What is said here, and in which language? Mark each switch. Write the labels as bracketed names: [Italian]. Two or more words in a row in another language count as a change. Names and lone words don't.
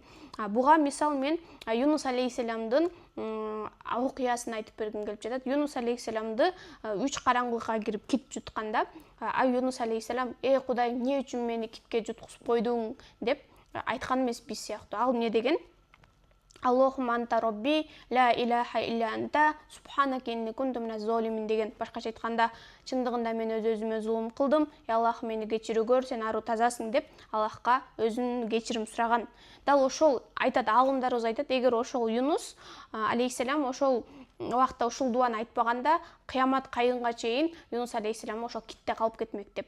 [Kyrgyz] Буга мисал мен Юнус алейхиссаламдын окуясын айтып бергим келип жатат. Юнус алейхиссаламды 3 караңгылыкка кирип кит жутканда, Юнус алейхиссалам: "Эй Кудай, эмне үчүн мени китке жуткузуп койдуң?" деп айткан эмес биз сыяктуу. Ал эмне деген? [Arabic] اللهم أنت ربي لا إله إلا أنت سبحانك إني كنت من الظالمين деген. [Kyrgyz] Башкача айтканда, чындыгында мен өз-өзүмө зулум кылдым, Аллах мени кечирүү көр, сен аруу тазасың деп Аллахка өзүнүн кечирим сураган. Дал ошол айтат, алымдарыбыз айтат, эгер ошол Юнус алейхиссалам ошол убакта ушул дуаны айтпаганда, кыямат кайынга чейин Юнус алейхиссалам ошол китте калып кетмек деп.